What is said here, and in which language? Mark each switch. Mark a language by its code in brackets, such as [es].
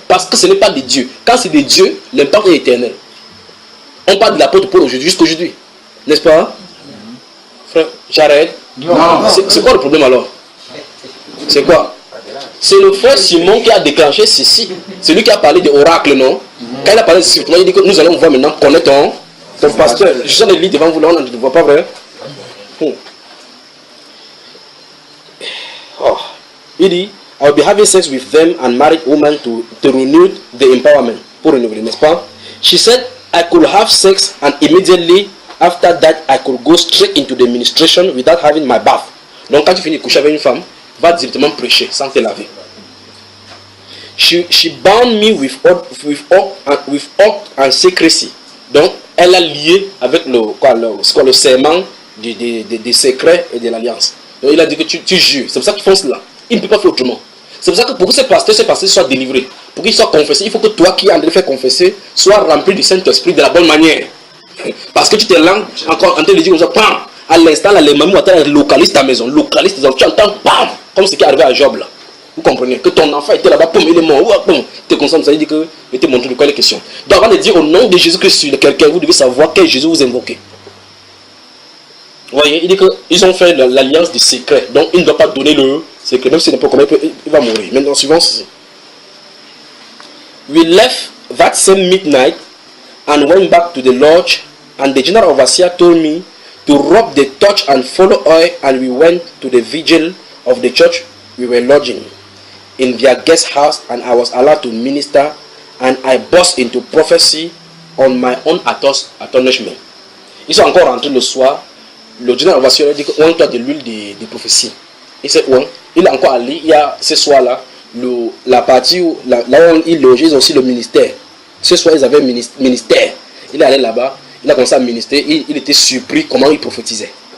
[fr] Parce que ce n'est pas des dieux. Quand c'est des dieux, l'impact est éternel. On parle de l'apôtre Paul aujourd'hui, jusqu'aujourd'hui. N'est-ce pas? Frère, j'arrête. C'est quoi le problème alors? C'est quoi? C'est le frère Simon qui a déclenché ceci. C'est lui qui a parlé de oracle, non? Quand il a parlé de ceci, il dit que nous allons voir maintenant connaître ton pasteur. Je suis en train de lire devant vous là, on ne voit pas vrai. Oh. Il dit, [en] I will be having sex with them and married women to renew the empowerment. [fr] Pour renouveler, n'est-ce pas? [en] She said, I could have sex and immediately after that I could go straight into the ministration without having my bath. [fr] Donc quand tu finis de coucher avec une femme, va directement prêcher sans te laver. [en] She bound me with oath and secrecy. [fr] Donc elle a lié avec le serment des secrets et de l'alliance. Donc il a dit que tu jures. C'est pour ça qu'ils font cela. Il ne peut pas faire autrement. C'est pour ça que pour que ces pasteurs soient délivrés, pour qu'ils soient confessés, il faut que toi qui es en train de faire confesser sois rempli du Saint-Esprit de la bonne manière. Parce que tu t'es là encore en train de dire comme ça, pam, à l'instant là, les mamans localisent ta maison, localisent tes enfants, tu entends, pam, comme ce qui est arrivé à Job là. Vous comprenez que ton enfant était là-bas, pam, il est mort, pam, tu es conscient, ça veut dire que il te montre de quoi il est question. Donc avant de dire au nom de Jésus-Christ sur quelqu'un, vous devez savoir quel Jésus vous invoquez. Vous voyez, il dit qu'ils ont fait l'alliance du secret, donc il ne doit pas donner le secret, même s'il n'est pas comment il va mourir. Maintenant, suivant ceci. [en] We left that same midnight and went back to the lodge, and the general overseer told me to rub the touch and follow oil, and we went to the vigil of the church we were lodging in their guest house, and I was allowed to minister, and I burst into prophecy on my own astonishment. [fr] Ils sont encore rentrés le soir. Le général overseer a dit qu'on a de l'huile de prophétie. Il est encore allé, il y a ce soir-là, la partie où, là où ils logeaient aussi le ministère. Ce soir, ils avaient un ministère. Il est allé là-bas, il a commencé à ministrer, il était surpris comment il prophétisait.